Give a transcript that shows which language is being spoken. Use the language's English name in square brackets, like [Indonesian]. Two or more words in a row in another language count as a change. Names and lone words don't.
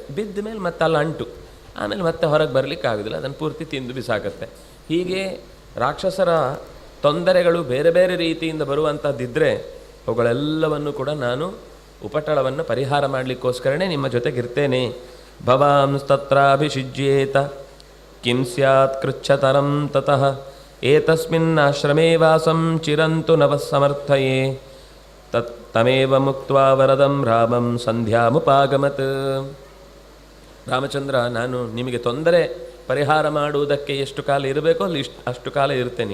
[Kannada] ಬಿದ್ದ ಮೇಲೆ ಮತ್ತೆ ಅಲ್ಲಿ ಅಂಟು, ಆಮೇಲೆ ಮತ್ತೆ ಹೊರಗೆ ಬರಲಿಕ್ಕೆ ಆಗೋದಿಲ್ಲ, ಅದನ್ನು ಪೂರ್ತಿ ತಿಂದು ಬಿಸಾಕತ್ತೆ. ಹೀಗೆ ರಾಕ್ಷಸರ ತೊಂದರೆಗಳು ಬೇರೆ ಬೇರೆ ರೀತಿಯಿಂದ ಬರುವಂಥದ್ದಿದ್ದರೆ ಅವುಗಳೆಲ್ಲವನ್ನು ಕೂಡ ನಾನು ಉಪಟಳವನ್ನು ಪರಿಹಾರ ಮಾಡಲಿಕ್ಕೋಸ್ಕರನೇ ನಿಮ್ಮ ಜೊತೆಗಿರ್ತೇನೆ. [Sanskrit] ಭವಾಂಸ್ತತ್ರಾಭಿಷಿಜ್ಯೇತ ಕಿಂ ಸ್ಯಾತ್ ಕೃಚ್ಛತರಂ ತತಃ ಏತಸ್ಮಿನ್ನಾಶ್ರಮೇ ವಾಸಂ ಚಿರಂತು ನವಃ ಸಮರ್ಥಯೇ ತಮೇವ ಮುಕ್ತ್ವಾ ವರದಂ ರಾಮಂ ಸಂಧ್ಯಾಮುಪಾಗಮತ್. [Kannada] ರಾಮಚಂದ್ರ, ನಾನು ನಿಮಗೆ ತೊಂದರೆ ಪರಿಹಾರ ಮಾಡುವುದಕ್ಕೆ ಎಷ್ಟು ಕಾಲ ಇರಬೇಕೋ ಅಲ್ಲಿ ಅಷ್ಟು ಕಾಲ ಇರ್ತೇನೆ.